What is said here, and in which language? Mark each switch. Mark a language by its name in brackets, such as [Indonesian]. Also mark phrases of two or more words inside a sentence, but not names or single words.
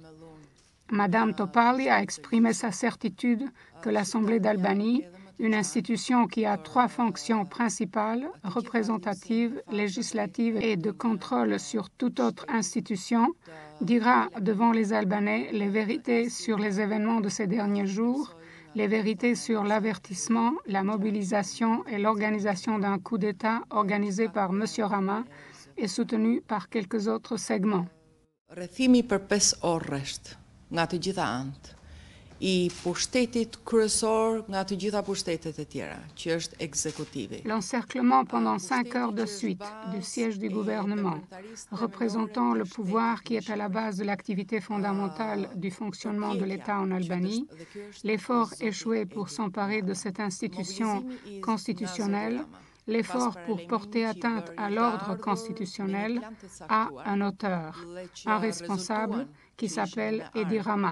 [French] Mme Topali a exprimé sa certitude que l'Assemblée d'Albanie, une institution qui a 3 fonctions principales, représentative, législative et de contrôle sur toute autre institution, dira devant les Albanais les vérités sur les événements de ces derniers jours, les vérités sur l'avertissement, la mobilisation et l'organisation d'un coup d'État organisé par M. Rama et soutenu par quelques autres segments. [Albanian] Rrethimi për 5 orësht nga të gjitha anët I pushtetit kryesor nga të gjitha pushtetet e tjera, që është ekzekutivi. [French] L'encerclement pendant 5 heures de suite du siège du gouvernement, représentant le pouvoir qui est à la base de l'activité fondamentale du fonctionnement de l'État en Albanie, l'effort échoué pour s'emparer de cette institution constitutionnelle, l'effort pour porter atteinte à l'ordre constitutionnel a un auteur, un responsable qui s'appelle Edi Rama.